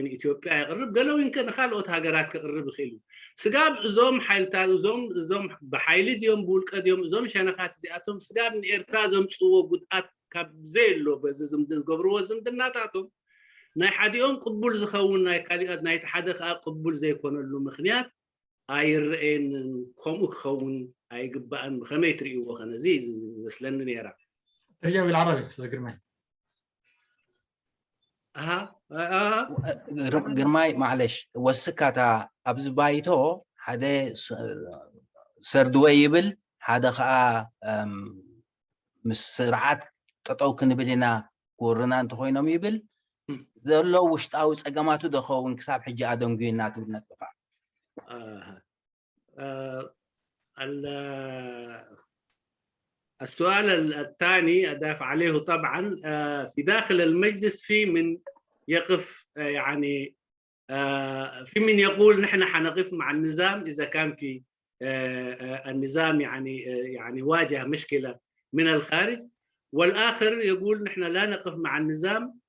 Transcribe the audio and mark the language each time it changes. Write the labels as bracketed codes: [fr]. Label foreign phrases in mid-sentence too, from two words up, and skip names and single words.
[ti] ንኢትዮጵያ የቅርብ ገለ እውን ንካልኦት ሃገራት ክቅርብ ይኽእል እዩ። ስጋብ እዞም ሓይልታት እዞም ብሓይሊ ድዮም ብውልቀ ድዮም እዞም ሸነኻት እዚኣቶም ስጋብ ንኤርትራ ዘምፅዎ ጉድኣት ካብ ዘየሎ በዚ ዝገብርዎ ዝምድናታቶም ናይ ሓዲኦም ቅቡል ዝኸውን ናይ ካሊኣት ናይቲ ሓደ ከዓ ቅቡል ዘይኮነሉ ምክንያት ኣይርአን ከምኡ ክኸውን ኣይግባእን። ብከመይ ትርእይዎ ከነዚ ዝመስለኒ ነይራ። [ar] ترجمة بالعربي استاذ جرماي. [ti] ግርማይ معلش ወስካታ ኣብዚ ባይቶ ሓደ ሰርድወ ይብል ሓደ ከዓ ምስ ስርዓት ጠጠው ክንብል ኢና ኩርና እንተኮይኖም ይብል ዘሎ ውሽጣዊ ፀገማቱ ደኸውን ክሳብ ሕጂ ኣደንጉና ትብል ነጥፋ [ar] السؤال الثاني أضاف عليه طبعا في داخل المجلس في من يقف يعني في من يقول نحن حنقف مع النظام إذا كان في النظام يعني واجه مشكلة من الخارج، والآخر يقول نحن لا نقف مع النظام.